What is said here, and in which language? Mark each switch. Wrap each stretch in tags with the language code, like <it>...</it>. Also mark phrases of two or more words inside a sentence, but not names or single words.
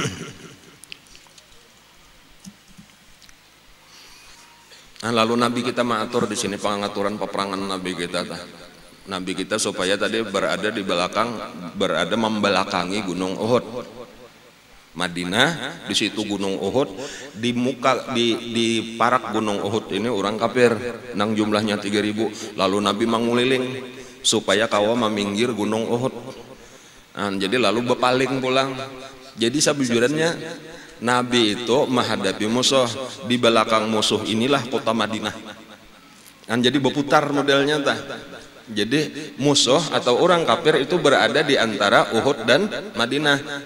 <id>Nah, lalu Nabi kita mengatur di sini pengaturan peperangan Nabi kita. Nabi kita supaya tadi berada di belakang, berada membelakangi Gunung Uhud. Madinah, di situ Gunung Uhud,</id> <bjn>di parak Gunung Uhud ini orang kafir, nang jumlahnya 3000. Lalu Nabi menguliling supaya kawa meminggir Gunung Uhud. Nah, jadi lalu berpaling pulang. Jadi sebujurannya Nabi itu menghadapi musuh, di belakang musuh inilah kota Madinah. Kan jadi berputar modelnya tah. Jadi musuh atau orang kafir itu berada di antara Uhud dan Madinah.</bjn>